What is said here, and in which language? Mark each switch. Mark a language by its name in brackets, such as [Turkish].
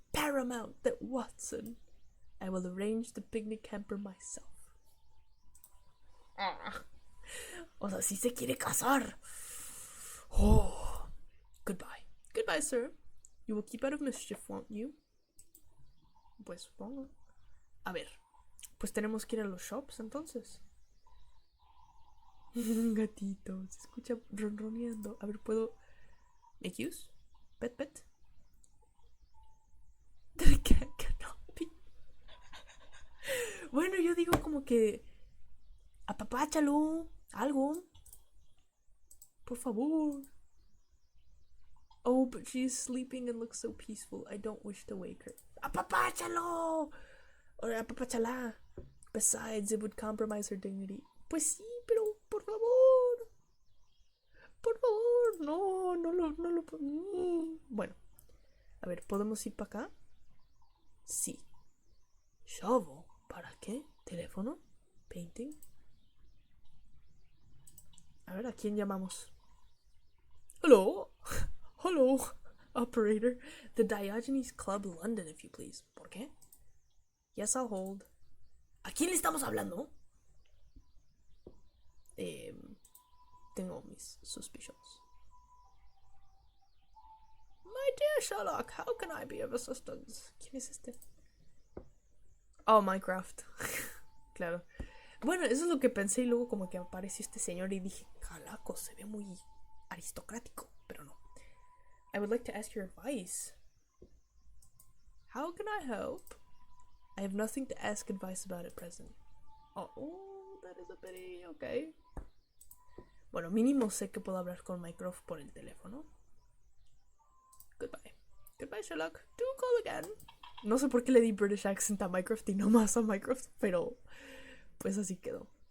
[English] paramount that Watson. I will arrange the picnic hamper myself. [Spanish] O sea, sí se quiere casar. [English] Oh. Goodbye. Goodbye, sir. You will keep out of mischief, won't you? [Spanish] Pues supongo. A ver, pues tenemos que ir a los shops entonces. Un gatito, se escucha ronroneando. A ver, ¿puedo [English] make use? Pet, pet. The cat cannot be. [Spanish] Bueno, yo digo como que apapáchalo, algo. Por favor. [English] Oh, but she's sleeping and looks so peaceful. I don't wish to wake her. [Spanish] Apapáchalo. [English] Or apapáchala. Besides, it would compromise her dignity. [Spanish] Pues sí, pero por favor. Por favor, no lo... Bueno, a ver, ¿podemos ir para acá? Sí. Shovel, ¿para qué? ¿Teléfono? ¿Painting? A ver, ¿a quién llamamos? [English] Hello. Hello, operator. The Diogenes Club London, if you please. [Spanish] ¿Por qué? [English] Yes, I'll hold. [Spanish] ¿A quién le estamos hablando? Tengo mis suspicions. [English] My dear Sherlock, how can I be of assistance? [Spanish] ¿Quién es este? Oh, Minecraft. Claro. Bueno, eso es lo que pensé y luego como que apareció este señor y dije, calaco, se ve muy aristocrático, pero no. [English] I would like to ask your advice. How can I help? I have nothing to ask advice about at present. Oh, that is a pity. Okay. [Spanish] Bueno, mínimo sé que puedo hablar con Mycroft por el teléfono. [English] Goodbye. Goodbye, Sherlock. Do call again. [Spanish] No sé por qué le di [English] British accent [Spanish] a Mycroft y no más a Mycroft, pero pues así quedó.